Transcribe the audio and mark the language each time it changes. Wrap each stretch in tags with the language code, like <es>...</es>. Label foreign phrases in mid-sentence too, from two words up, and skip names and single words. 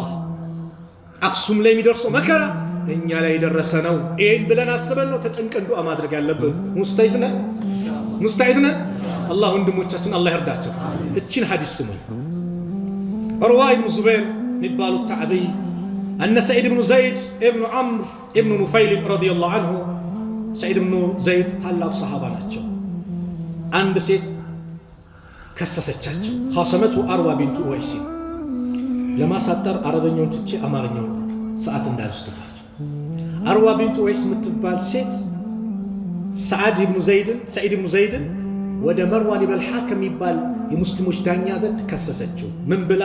<am>አክሱም ላይ የሚደርሰው መከራ እኛ ላይ የደረሰ ነው። ይህን ብለን አስበን ነው ተጨንቀን ዱዓ ማድረግ ያለብን። ሙስተዒድ ነን። አላህ ወንድሞቻችን አላህ ይርዳቸው። እቺን ሐዲስ ስሙኝ። ዑርዋ ኢብኑ ዙበይር የሚባሉት ታዕቢይ</am> <ar>أن سعيد بن زيد ابن عمرو ابن نفيل رضي الله عنه سعيد بن زيد</ar> <am>ታላቅ ሰሃባ ናቸው። አንድ ሴት ከሰሰቻቸው።</am> <ar>خاصمته أروى بنت أويس</ar> <am>ለማሳጠር አረበኛውን ትቼ አማርኛውን ሰዓት እንዳልወስድባቸው። አርዋ ቢንቱ ኡወይስ የምትባል ሴት ሰዒድ ኢብኑ ዘይድን ወደ መርዋን ኢብኑል ሐከም የሚባል የሙስሊሞች ዳኛ ዘንድ ከሰሰችው። ምን ብላ?</am>